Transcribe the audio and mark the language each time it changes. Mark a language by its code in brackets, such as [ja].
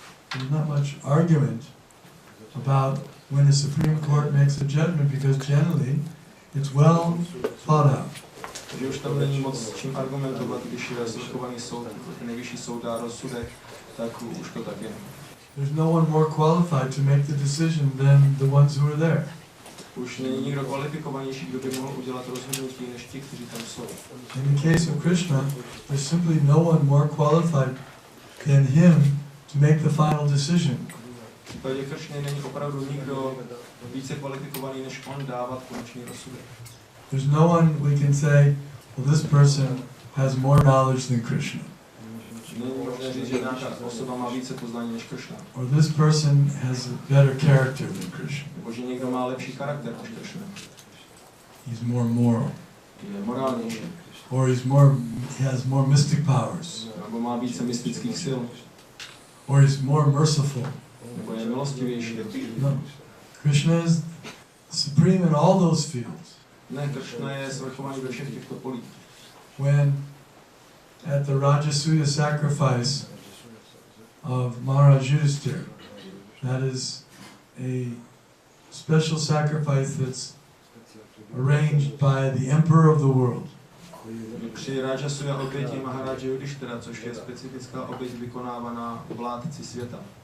[en] There's not much argument about when the Supreme Court makes a judgment, because generally it's well thought out. [cs] Takže už tam není moc čím argumentovat, když je svrchovaný soud, nejvyšší soud dá rozsudek, tak už to tak je. [en] There's no one more qualified to make the decision than the ones who are there. [cs] Už není nikdo kvalifikovanější, kdo by mohl udělat rozhodnutí, než ti, kteří tam jsou. [en] In the case of Krishna, there's simply no one more qualified than him to make the final decision. [cs] V případě Kršny není opravdu nikdo více kvalifikovaný, než on dávat konečný rozsudek. [en] There's no one we can say, well, this person has more knowledge than Krishna. [cs] Není možné říct, že nějaká osoba má více poznání než Kršna. [en] Or this person has a better character than Krishna. [cs] Nebo že někdo má lepší charakter než Kršna. [en] He's more moral. [cs] Je morálnější. [en] Or he has more mystic powers. [cs] Nebo má více mystických sil. [en] Or he's more merciful. [cs] Nebo je milostivější. [en] No. Krishna is supreme in all those fields. [cs] Ne, Kršna je svrchovaný ve všech těchto polích. [en] When at the Rajasuya sacrifice of Maharaj Yudhisthira, that is a special sacrifice that's arranged by the Emperor of the world. [cs] Při Rajasuja oběti Maharaja Yudhishthira, což je specifická oběť vykonávaná vládci světa.